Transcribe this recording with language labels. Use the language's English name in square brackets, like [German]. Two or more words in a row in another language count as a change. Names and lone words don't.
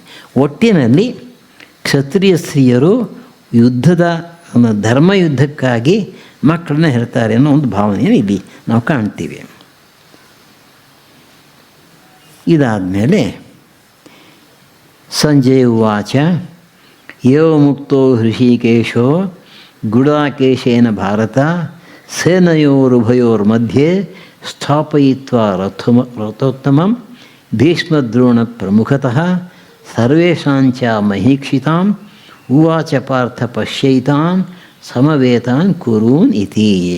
[Kannada] ಒಟ್ಟಿನಲ್ಲಿ ಕ್ಷತ್ರಿಯ ಸ್ತ್ರೀಯರು ಯುದ್ಧದ ಧರ್ಮಯುದ್ಧಕ್ಕಾಗಿ ಮಕ್ಕಳನ್ನ ಹೆರ್ತಾರೆ ಅನ್ನೋ ಒಂದು ಭಾವನೆಯನ್ನು ಇಲ್ಲಿ ನಾವು ಕಾಣ್ತೀವಿ. [Sanskrit] ಇದಾದಮೇಲೆ ಸಂಜಯ ಉವಾಚ ಏವ ಮುಕ್ತೋ ಹೃಷಿಕೇಶೋ ಗುಡಾಕೇಶೇನ ಭಾರತ ಸೇನಯೋರುಭಯೋರ್ಮಧ್ಯೆ ಸ್ಥಾಪಯಿತ್ವಾ ರಥೋತ್ತಮಂ ಭೀಷ್ಮದ್ರೋಣ ಪ್ರಮುಖತಃ ಸರ್ವೇಷಾಂಚ ಮಹೀಕ್ಷಿತಾಂ ಉವಾಚ ಪಾರ್ಥ ಪಶ್ಯೈತಾನ್ ಸಮವೇತಾನ್ ಕುರೂನ್ ಇತಿ.